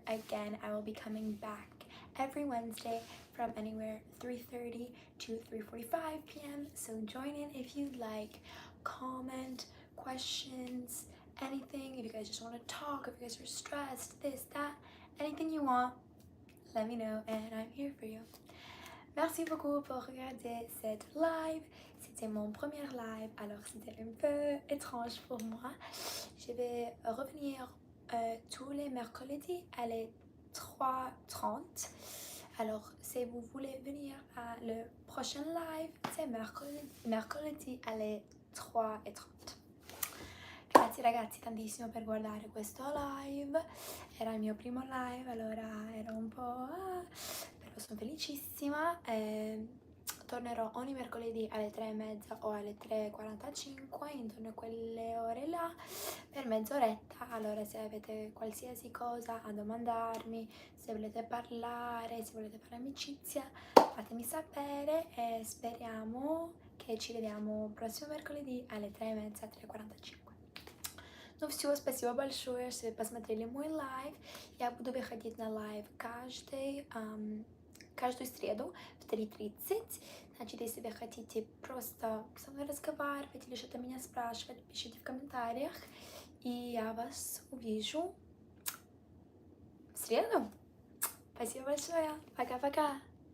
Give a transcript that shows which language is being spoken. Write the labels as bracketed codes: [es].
[en] Again, I will be coming back every Wednesday from anywhere 3:30 to 3:45 p.m. So join in if you'd like. Comment, questions, anything. If you guys just want to talk, if you guys are stressed, this, that, anything you want, let me know and I'm here for you. [fr] Merci beaucoup pour regarder cette live. C'était mon premier live, alors c'était un peu étrange pour moi. Je vais revenir tous les mercredis à les 3:30. Alors, si vous voulez venir à le prochain live, c'est [it] mercoledì alle 3:30. Grazie ragazzi tantissimo per guardare questo live. Era il mio primo live, allora ero un po'... però sono felicissima. Tornerò ogni mercoledì alle 3:30 o alle 3:45, intorno a quelle ore là, per mezz'oretta. Allora, se avete qualsiasi cosa a domandarmi, se volete parlare, se volete fare amicizia, fatemi sapere e speriamo che ci vediamo prossimo mercoledì alle 3:30, 3:45. [ru] Ну все, спасибо большое, что вы посмотрели мой лайв. Я буду выходить на лайв каждую среду в 3:30. Значит, если вы хотите просто со мной разговаривать или что-то меня спрашивать, пишите в комментариях. И я вас увижу в среду. Спасибо большое. Пока-пока.